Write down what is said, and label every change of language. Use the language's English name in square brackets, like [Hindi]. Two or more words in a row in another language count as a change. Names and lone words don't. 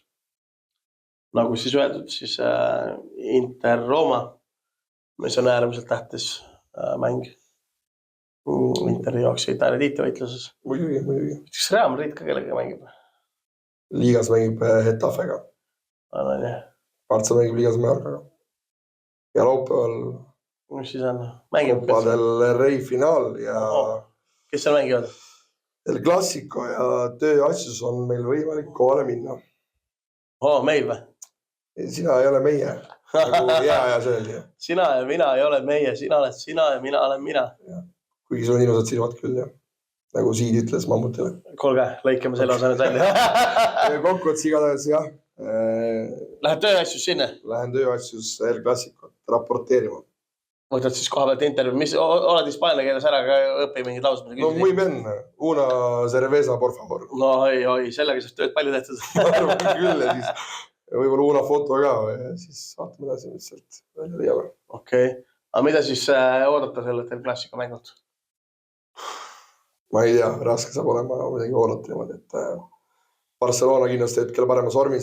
[Estonian] Nagu siis öeldud, siis Inter Roma, mis on äärmiselt tähtis mäng. Interi jaoks Itaalia tiitlivõitluses. Muidugi. Kas Real Madrid ka kellega mängib? Liigas mängib Hetafega. Partsa mängib Liigas Mallorcaga. Ja laupäeval mis siis on? Copa del Rey finaal ja kes seal mängivad? El Clasico ja tööasjus on meil võimalik kohale minna. Meil või? Sina ei ole meie. Nagu ja see oli. Sina ja mina ei ole meie. Sina oled sina ja mina olen mina. Kuigi sul on ilusad silmad küll, jah. Nagu Siid ütles mammutile. Kuulge, lõikame selle osa nüüd välja. Kokkuvõttes igatahes, jah. Lähed tööasjus sinna? Lähen tööasjus El Clasico raporteerima. Võtad siis koha pealt intervjuu. Mis oled hispaania keeles ära ka õppi mingid laused? [Spanish] No muy bien. Una cerveza, por favor. [Estonian] No oi, sellega saab tööd palju tehtud. Küll ja siis võib-olla [Spanish] una foto [Estonian] ka ja siis vaatame edasi, mis sealt välja liiame. Okei. Aga mida siis oodata sellelt El Clasico mängult? Ma ei tea, raske saab olema midagi oodata niimoodi, et Barcelona kindlasti hetkel paremas vormis.